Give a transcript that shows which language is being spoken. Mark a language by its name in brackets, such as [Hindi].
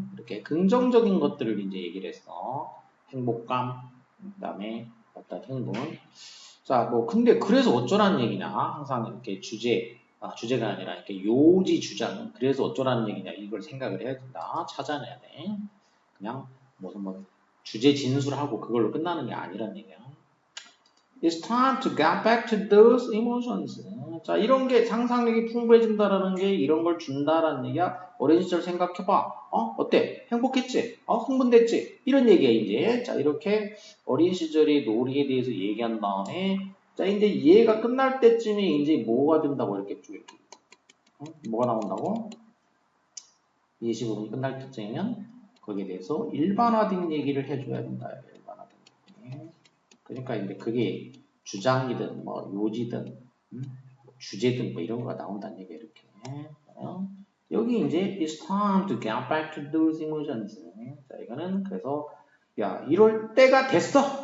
[Korean] 이렇게 긍정적인 것들을 이제 얘기를 했어. 행복감, 그다음에 어떤 흥분. 자, 뭐 근데 그래서 어쩌라는 얘기냐? 항상 이렇게 주제가 아니라 이렇게 요지 주장. 그래서 어쩌라는 얘기냐? 이걸 생각을 해야 된다. 찾아내야 돼. 그냥 무슨 뭐 주제 진술하고 그걸로 끝나는 게 아니란 얘기야. [English] It's time to get back to those emotions. [Korean] 자, 이런 게 상상력이 풍부해진다라는 게 이런 걸 준다라는 얘기야. 어린 시절 생각해봐. 어때? 행복했지? 흥분됐지? 이런 얘기야, 이제. 자, 이렇게 어린 시절의 놀이에 대해서 얘기한 다음에, 자, 이제 이해가 끝날 때쯤에 이제 뭐가 된다고 이렇게 쭉 이렇게. 뭐가 나온다고? 예시 부분이 끝날 때쯤이면 거기에 대해서 일반화된 얘기를 해줘야 된다. 일반화된 얘기. 그러니까 이제 그게 주장이든 뭐 요지든 주제든 뭐 이런 거가 나온다는 얘기 이렇게. 여기 이제 [English] it's time to get back to those emotions. [Korean] 자, 이거는 그래서 야 이럴 때가 됐어.